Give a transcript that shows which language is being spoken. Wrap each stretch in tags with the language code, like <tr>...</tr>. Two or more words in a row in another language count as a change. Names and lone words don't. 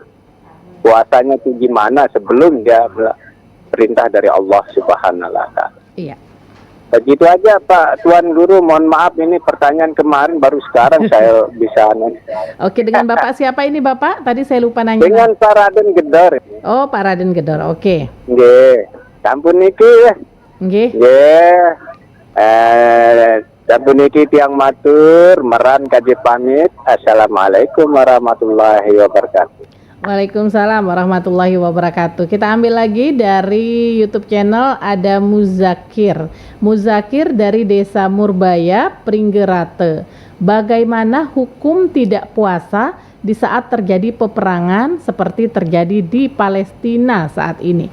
<id>Puasanya itu gimana sebelum dia perintah dari</id> <ar>الله سبحانه وتعالى?</ar> <id>Iya. Begitu aja Pak Tuan Guru, mohon maaf ini pertanyaan kemarin baru sekarang saya bisa. Oke, dengan Bapak siapa ini Bapak? Tadi saya lupa nanya. Dengan Pak Raden Gedor. Oh, Pak Raden Gedor. Oke.</id> <sas>Nggih. Sampun niki ya. Nggih. Nggih. Sampun niki tiang matur, meran kaji pamit.</sas> <ar>السلام عليكم ورحمة الله وبركاته. وعليكم السلام ورحمة الله وبركاته.</ar> <id>Kita ambil lagi dari YouTube channel, ada Muzakir. Muzakir dari Desa Murbaya, Pringgerate. Bagaimana hukum tidak puasa di saat terjadi peperangan seperti terjadi di Palestina saat ini?</id>